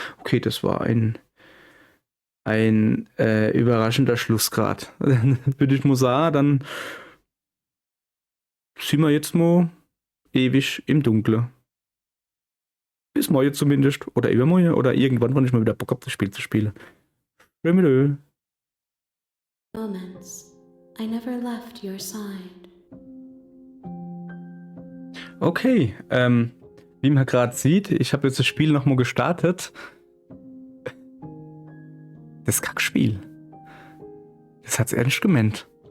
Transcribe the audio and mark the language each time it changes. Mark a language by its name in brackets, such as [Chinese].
[German] Okay, das war ein überraschender Schlussgrad. Dann würde ich mal sagen, dann sind wir jetzt mal ewig im Dunkeln. Bis morgen zumindest. Oder übermorgen. Oder irgendwann, wenn ich mal wieder Bock habe, das Spiel zu spielen. Tschüss. [English] Moments, I never left your side. [German] Okay, wie man gerade sieht, ich habe jetzt das Spiel nochmal gestartet. Das Kackspiel. Das hat's ernst gemeint.